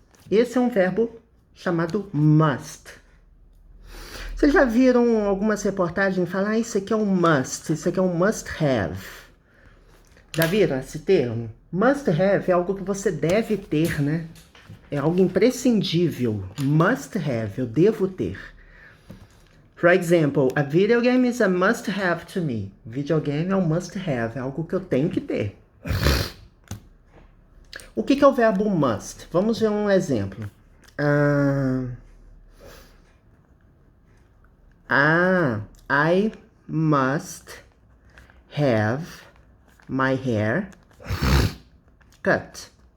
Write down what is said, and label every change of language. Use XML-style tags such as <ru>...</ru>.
<pt>Esse é um verbo chamado must. Vocês já viram algumas reportagens falar, isso aqui é um must, isso aqui é um must have. Já viram esse termo? Must have é algo que você deve ter, né? É algo imprescindível. Must have, eu devo ter.</pt> <en>For example, a video game is a must have to me.</en> <pt>Videogame é um must have, é algo que eu tenho que ter. O que é o verbo must? Vamos ver um exemplo.</pt> <en>I must have my hair cut.</en>